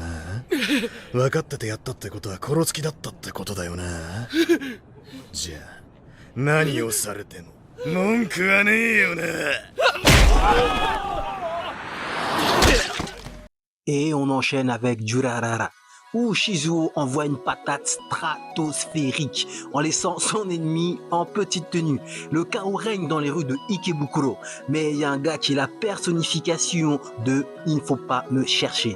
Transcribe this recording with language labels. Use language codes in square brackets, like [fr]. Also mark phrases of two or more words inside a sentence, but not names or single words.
[ja] 分かっててやったってことは殺す気だったってことだよな。じゃあ何をされても文句はねえよな。 [fr] Et on enchaîne avec Durarara, où Shizuo envoie une patate stratosphérique en laissant son ennemi en petite tenue. Le chaos règne dans les rues de Ikebukuro, mais il y a un gars qui est la personnification de « il ne faut pas me chercher ».